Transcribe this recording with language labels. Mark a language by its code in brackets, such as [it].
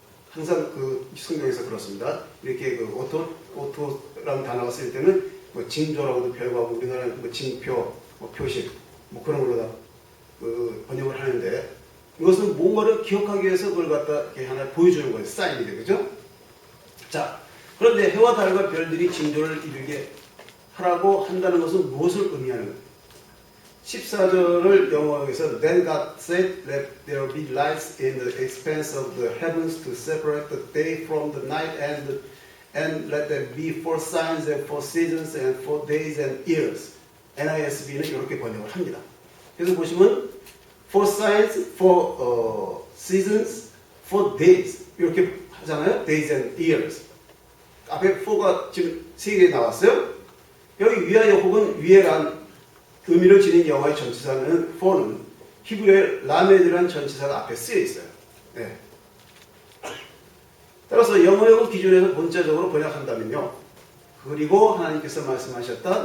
[ko] 항상 성경에서 그렇습니다. 이렇게 오토라는 단어가 쓰일 때는 징조라고도 표현하고 우리나라는 징표, 표식 그런 걸로 다 번역을 하는데 이것은 뭔가를 기억하기 위해서 그걸 갖다 이렇게 하나 보여주는 거예요. 사인이 되죠. 자, 그런데 해와 달과 별들이 징조를 이루게 하라고 한다는 것은 무엇을 의미하는 거예요? 14절을 영어에서 [en] Then God said, Let there be lights in the expanse of the heavens to separate the day from the night and let there be four signs and four seasons and 4 days and years. [ko] NISB는 이렇게 번역을 합니다. 그래서 보시면 [en] four signs, four seasons, 4 days [ko] 이렇게 하잖아요. [en] Days and years. [ko] 앞에 4가 지금 3개 나왔어요. 여기 위하여 혹은 위에란 의미를 지닌 영어의 전치사는 for는 히브리어의 라메드라는 전치사가 앞에 쓰여 있어요. 네. 따라서 영어역을 기준에서 본자적으로 번역한다면요. 그리고 하나님께서 말씀하셨다.